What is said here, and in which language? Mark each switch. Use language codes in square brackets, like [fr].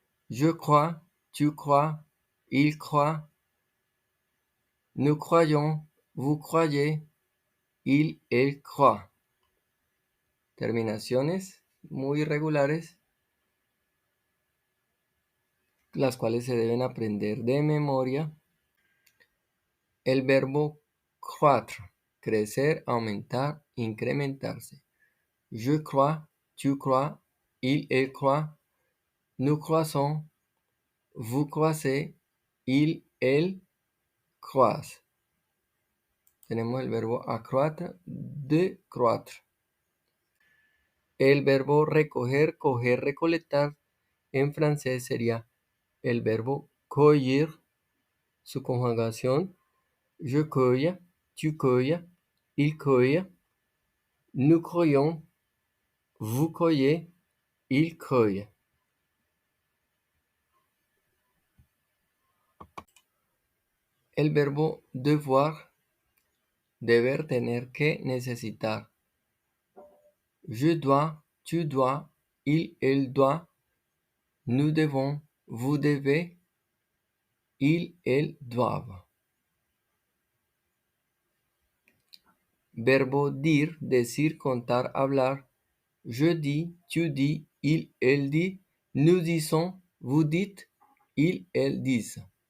[fr] Je crois, tu crois, il croit, nous croyons, vous croyez, il, elle croit. [es] Terminaciones muy irregulares, las cuales se deben aprender de memoria. El verbo croître, crecer, aumentar, incrementarse. [fr] Je crois, tu crois, il, elle croit, nous croissons, vous croissez, il, elle croise. [es] Tenemos el verbo accroître, de croître. El verbo recoger, coger, recolectar, en francés sería el verbo cueillir, su conjugación, [fr] je cueille, tu cueilles, il cueille, [es] nous cueillons, vous cueillez, il cueille. El verbo devoir, deber, tener que, necesitar. [fr] Je dois, tu dois, il, elle doit, nous devons, vous devez, il, elles doivent. Verbo dire, [es] decir, contar, hablar. [fr] Je dis, tu dis, il, elle dit, nous disons, vous dites, il, elles disent.